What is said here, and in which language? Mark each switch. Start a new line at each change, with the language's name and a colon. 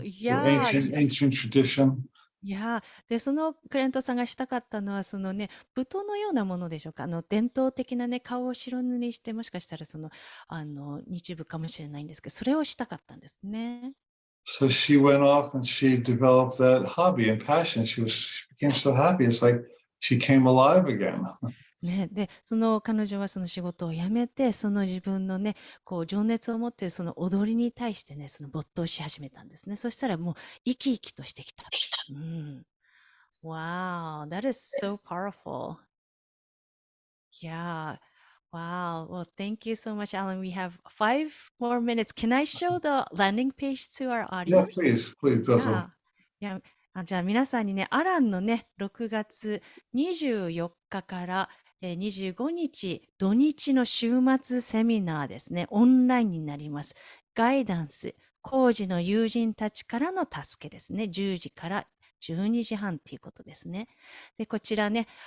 English: Oh, The yeah. ancient tradition.
Japanese: いやでそのクライアントさんがしたかったのはそのね舞踏のようなものでしょうか。伝統的なね顔を白塗りしてもしかしたらその日舞かもしれないんですけどそれをしたかったんですね。
English: So she went off and she developed that hobby and passion. She became so happy. It's like she came alive again.
Japanese: ね、でその彼女はその仕事を辞めてその自分のねこう情熱を持っているその踊りに対してねその没頭し始めたんですね。そしたらもう生き生きとしてきた。
English: うん、Wow, that is so powerful. Yeah. Wow. Well, thank you so much, Alan. We have 5 more minutes. Can I show the landing page to our Yeah, audience? please, do so. Yeah.
Japanese: じゃあ皆さんにね、アランのね、6月24日から25日土日の週末セミナーですね、オンラインになります。ガイダンス、高次の友人たちからの助けですね、10時から12時半ということですね。で、こちらね、